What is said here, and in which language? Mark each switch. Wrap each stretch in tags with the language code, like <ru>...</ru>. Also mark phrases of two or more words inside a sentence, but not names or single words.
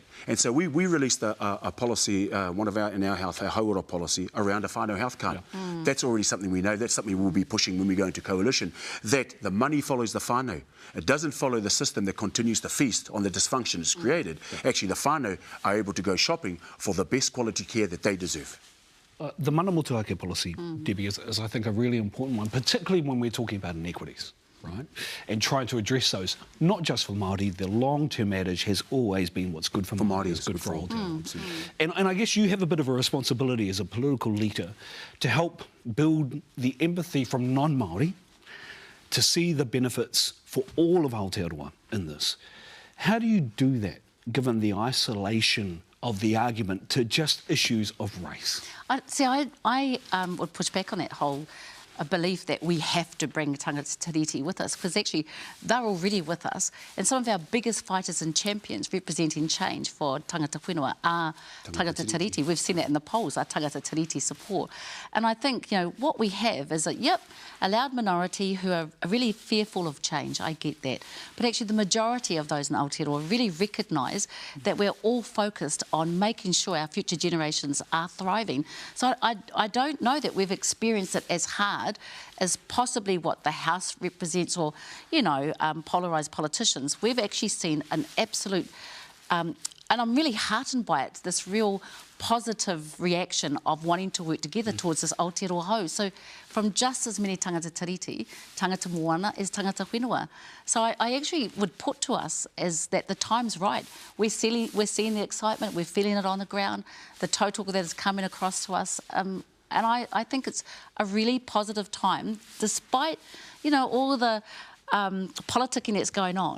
<en>And so we released a policy, one of our in our health, our hauora policy around a whānau health card. Yeah. That's already something we know. That's something we'll be pushing when we go into coalition. That the money follows the whānau. It doesn't follow the system that continues to feast on the dysfunction it's created. Yeah. Actually, the whānau are able to go shopping for the best quality care that they deserve. The</en> <mi>mana motuhake</mi> <en>policy, Debbie, is I think a really important one, particularly when we're talking about inequities, right? And trying to address those, not just for Māori. The long-term adage has always been what's good for Māori is good for Aotearoa. And I guess you have a bit of a responsibility as a political leader to help build the empathy from non-Māori to see the benefits for all of Aotearoa in this. How do you do that, given the isolation of the argument to just issues of race? I would push back on that whole belief that we have to bring</en> <mi>tangata tiriti</mi> <en>with us, because actually they're already with us, and some of our biggest fighters and champions representing change for</en> <mi>tangata whenua</mi> <en>are</en> <mi>tangata tiriti.</mi> <en>We've seen that in the polls, our</en> <mi>tangata tiriti</mi> <en>support. And I think, you know, what we have is a loud minority who are really fearful of change. I get that. But actually the majority of those in Aotearoa really recognise that we're all focused on making sure our future generations are thriving. So I don't know that we've experienced it as hard as possibly what the House represents, or, you know, polarised politicians. We've actually seen an absolute, and I'm really heartened by it, this real positive reaction of wanting to work together towards this Aotearoa hau. So from just as many</en> <mi>tangata tiriti, tangata moana,</mi> <en>as</en> <mi>tangata whenua.</mi> <en>So I actually would put to us as that the time's right. We're seeing the excitement, we're feeling it on the ground, the total that is coming across to us. And I think it's a really positive time, despite, you know, all the politicking that's going on.</en>